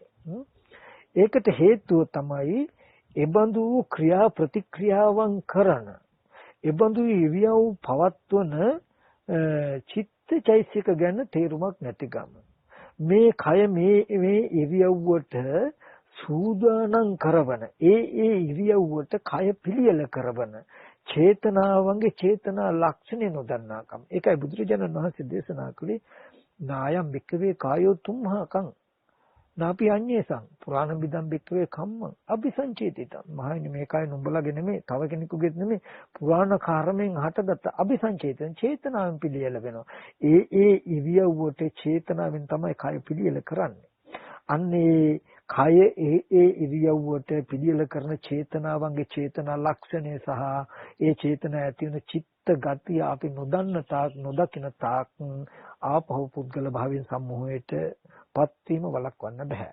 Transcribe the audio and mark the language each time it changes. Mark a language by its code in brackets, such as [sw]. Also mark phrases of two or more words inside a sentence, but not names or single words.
[si] ඒකට හේතුව තමයි එබඳු ක්‍රියා ප්‍රතික්‍රියාවන් කරන එබඳු ඉරියව් පවත්වන චිත්තචෛසික ගැන තේරුමක් නැතිකම. මේ කය මේ ඉරියව්වට සූදානම් කරවන ඒ ඉරියව්වට කය පිළියෙල කරවන චේතනාවන්ගේ චේතනා ලක්ෂණ නොදන්නාකම. ඒකයි බුදුරජාණන් වහන්සේ දේශනා කළේ [pi] නායම් වික්කවේ කායෝ තුම්හකං නාපි අඤ්ඤේසං පුරාණ බිදම් වික්කවේ කම්මං අபிසංචේතිතං. [si] මහණෙනි මේ කය නුඹලගේ නෙමෙයි තව කෙනෙකුගේ නෙමෙයි පුරාණ කර්මෙන් හටගත්ත අபிසංචේතන චේතනාවෙන් පිළියෙල වෙනවා. ඒ ඉරියව්වට චේතනාවෙන් තමයි කය පිළියෙල කරන්නේ. අන්නේ කය ඒ ඉරියව්වට පිළියෙල කරන චේතනාවන්ගේ චේතනා ලක්ෂණය සහ ඒ චේතනා ඇති වෙන චිත්ත ගතිය අපි නොදන්න තාක් නොදකින තාක් ආපහු පුද්ගල භාවයෙන් සම්මෝහයට පත්වීම වළක්වන්න බෑ.